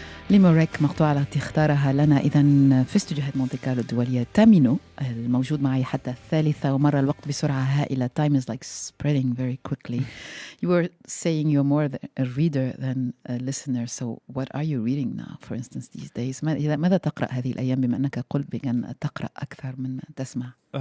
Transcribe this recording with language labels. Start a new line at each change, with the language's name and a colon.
Arabic: ميموريك مقطوعة التي اختارها لنا إذا في استديوهات مونتي كارلو الدولية تامينو الموجود معي حتى الثالثة ومر الوقت بسرعة هائلة.
English: Time is like spreading very quickly. You were saying you're more a reader than a listener. So what are you reading now, for instance, these days?
Arabic: ماذا تقرأ هذه الأيام بما أنك قلت بأن تقرأ أكثر من تسمع؟